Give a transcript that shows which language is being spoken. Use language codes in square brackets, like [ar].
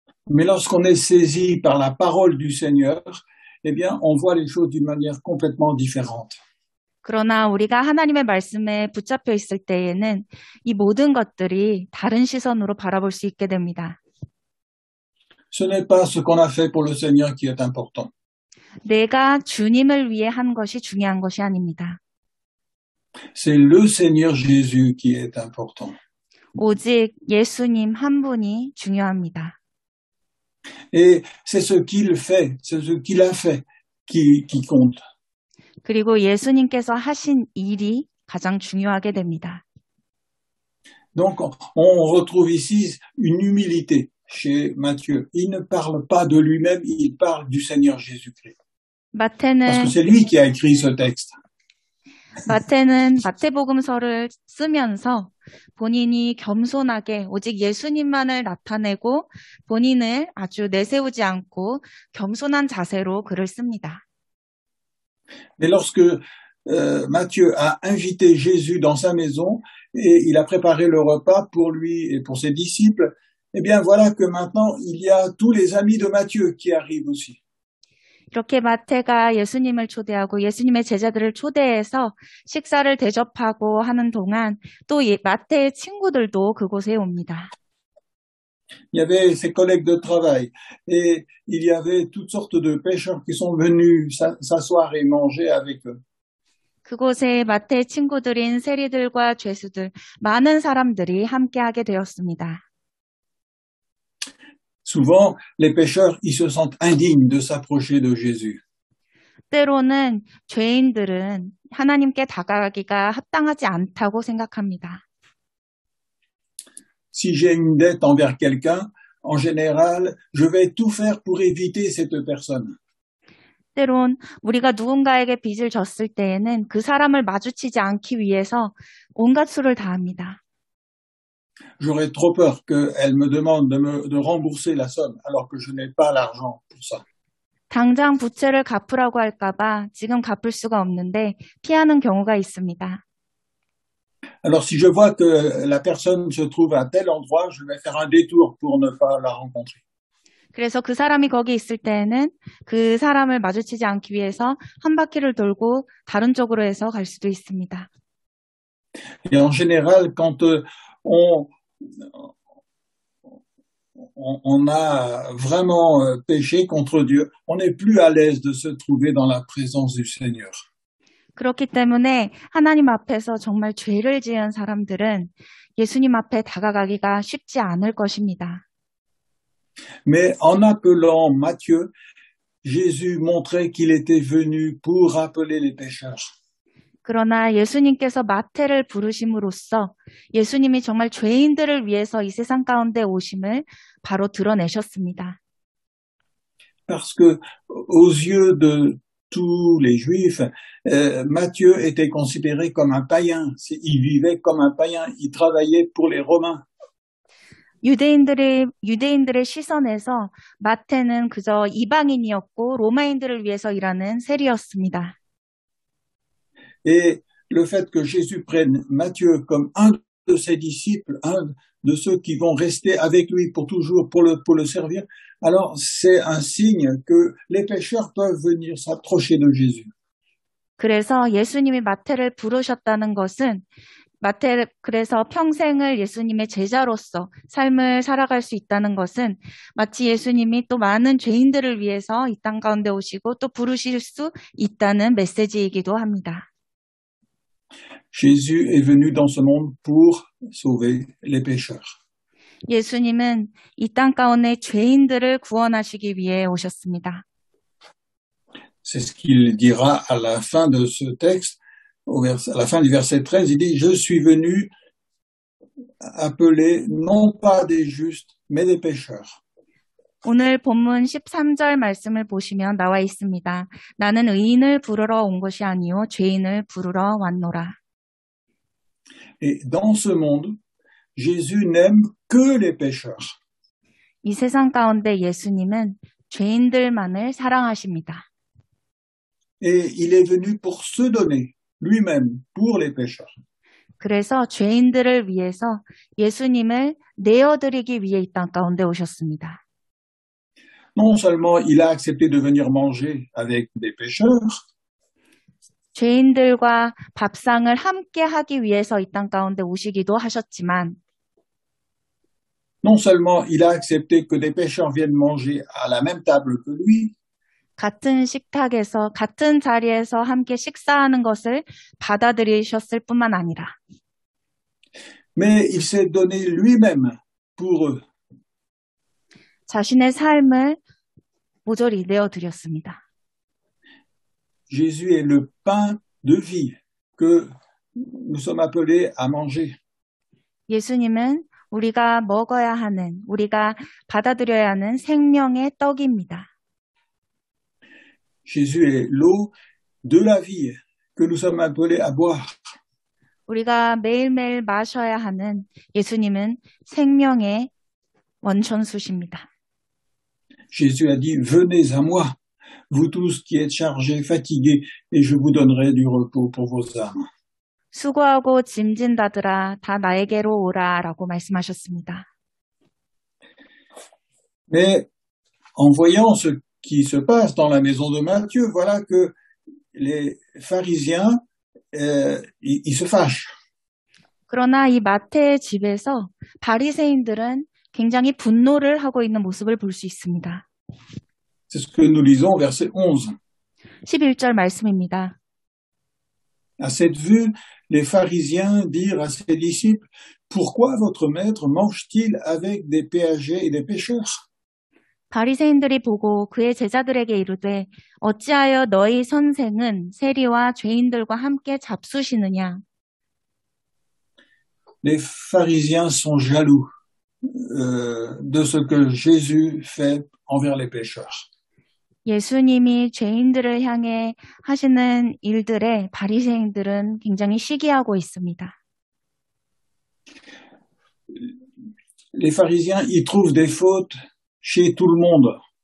[fr] Mais lorsqu'on est saisi par la parole du Seigneur, eh bien, on voit les choses d'une manière complètement différente. [ko] 그러나 우리가 하나님의 말씀에 붙잡혀 있을 때에는 이 모든 것들이 다른 시선으로 바라볼 수 있게 됩니다. [fr] Ce n'est pas ce qu'on a fait pour le Seigneur qui est important. [ko] 내가 주님을 위해 한 것이 중요한 것이 아닙니다. [fr] C'est le Seigneur Jésus qui est important. [ko] 오직 예수님 한 분이 중요합니다. [fr] Et c'est ce qu'il fait, c'est ce qu'il a fait qui compte. [ko] 그리고 예수님께서 하신 일이 가장 중요하게 됩니다. [fr] Donc, on retrouve ici une humilité chez Matthieu. Il ne parle pas de lui-même, il parle du Seigneur Jésus-Christ. Parce que c'est lui qui a écrit ce texte. [ko] 마태는 마태복음서를 쓰면서 본인이 겸손하게 오직 예수님만을 나타내고 본인을 아주 내세우지 않고 겸손한 자세로 글을 씁니다. [fr] Mais lorsque Matthieu a invité Jésus dans sa maison et il a préparé le repas pour lui et pour ses disciples, eh bien voilà que maintenant il y a tous les amis de Matthieu qui arrivent aussi. [ko] 이렇게 마태가 예수님을 초대하고 예수님의 제자들을 초대해서 식사를 대접하고 하는 동안 또 마태의 친구들도 그곳에 옵니다. [fr] Il y avait ses collègues de travail et il y avait toutes sortes de pêcheurs qui sont venus s'asseoir et manger avec eux. [ko] 그곳에 마태의 친구들인 세리들과 죄수들, 많은 사람들이 함께하게 되었습니다. [fr] Souvent, les pécheurs, ils se sentent indignes de s'approcher de Jésus. [ko] 때로는 죄인들은 하나님께 다가가기가 합당하지 않다고 생각합니다. [fr] Si j'ai une dette envers quelqu'un, en général, je vais tout faire pour éviter cette personne. [ko] 때론 우리가 누군가에게 빚을 졌을 때에는 그 사람을 마주치지 않기 위해서 온갖 수를 다합니다. [fr] J'aurais trop peur qu'elle me demande de rembourser la somme alors que je n'ai pas l'argent pour ça. [ko] 당장 부채를 갚으라고 할까봐 지금 갚을 수가 없는데 피하는 경우가 있습니다. [fr] Alors si je vois que la personne se trouve à tel endroit, je vais faire un détour pour ne pas la rencontrer. [ko] 그래서 그 사람이 거기 있을 때에는 그 사람을 마주치지 않기 위해서 한 바퀴를 돌고 다른 쪽으로 해서 갈 수도 있습니다. [fr] Et en général, quand on a vraiment péché contre Dieu, on n'est plus à l'aise de se trouver dans la présence du Seigneur. [ko] 그렇기 때문에 하나님 앞에서 정말 죄를 지은 사람들은 예수님 앞에 다가가기가 쉽지 않을 것입니다. [fr] Mais en appelant Matthieu, Jésus montrait qu'il était venu pour rappeler les pécheurs. [ko] 그러나 예수님께서 마태를 부르심으로써 예수님이 정말 죄인들을 위해서 이 세상 가운데 오심을 바로 드러내셨습니다. [fr] Parce que aux yeux de tous les Juifs, Matthieu était considéré comme un païen. Il vivait comme un païen. Il travaillait pour les Romains. [ko] 유대인들의 시선에서 마태는 그저 이방인이었고 로마인들을 위해서 일하는 세리였습니다. [fr] Et le fait que Jésus prenne Matthieu comme un de ses disciples, un de ceux qui vont rester avec lui pour toujours, pour le servir, alors c'est un signe que les pécheurs peuvent venir s'approcher de Jésus. [ko] 그래서 예수님이 마태를 부르셨다는 것은 그래서 평생을 예수님의 제자로서 삶을 살아갈 수 있다는 것은 마치 예수님이 또 많은 죄인들을 위해서 이 땅 가운데 오시고 또 부르실 수 있다는 메시지이기도 합니다. [fr] Jésus est venu dans ce monde pour sauver les pécheurs. [ko] 예수님은 이 땅 가운데 죄인들을 구원하시기 위해 오셨습니다. [fr] C'est ce qu'il dira à la fin de ce texte. À la fin du verset 13, il dit « Je suis venu appeler non pas des justes, mais des pécheurs. » [ko] 오늘 본문 13절 말씀을 보시면 나와 있습니다. 나는 의인을 부르러 온 것이 아니요 죄인을 부르러 왔노라. [fr] Et dans ce monde, Jésus n'aime que les pécheurs. [ko] 이 세상 가운데 예수님은 죄인들만을 사랑하십니다. [fr] Et il est venu pour se donner lui-même pour les pécheurs. [ko] 그래서 죄인들을 위해서 예수님을 내어드리기 위해 이 땅 가운데 오셨습니다. [fr] Non seulement il a accepté de venir manger avec des pécheurs, [ko] 죄인들과 밥상을 함께 하기 위해서 이 땅 가운데 오시기도 하셨지만 [fr] non seulement il a accepté que des pécheurs viennent manger à la même table que lui, [ko] 같은 식탁에서 같은 자리에서 함께 식사하는 것을 받아들이셨을 뿐만 아니라 [fr] mais il s'est donné lui-même pour eux. [ko] 자신의 삶을 모조리 내어드렸습니다. [fr] Jésus est le pain de vie que nous sommes appelés à manger. [ko] 예수님은 우리가 먹어야 하는, 우리가 받아들여야 하는 생명의 떡입니다. [fr] Jésus est l'eau de la vie que nous sommes appelés à boire. [ko] 우리가 매일매일 마셔야 하는 예수님은 생명의 원천수십니다. [fr] Jésus a dit, venez à moi, vous tous qui êtes chargés, fatigués, et je vous donnerai du repos pour vos âmes. [ko] 수고하고 짐진 자들아 다 나에게로 오라라고 말씀하셨습니다. [fr] Mais en voyant ce qui se passe dans la maison de Matthieu, voilà que les pharisiens, ils se fâchent. [ko] 그러나 이 마태의 집에서 바리새인들은 굉장히 분노를 하고 있는 모습을 볼 수 있습니다. [fr] C'est ce que nous lisons au verset 11. [ko] 11절 말씀입니다. [fr] À cette vue, les pharisiens dirent à ses disciples, pourquoi votre maître mange-t-il avec des péagers et des pécheurs? [ko] 바리새인들이 보고 그의 제자들에게 이르되 어찌하여 너희 선생은 세리와 죄인들과 함께 잡수시느냐? [fr] Les pharisiens sont jaloux de ce que Jésus fait envers les pécheurs. [ko] 예수님이 죄인들을 향해 하시는 일들에 바리새인들은 굉장히 시기하고 있습니다. [fr] Les pharisiens y trouvent des fautes chez tout le monde.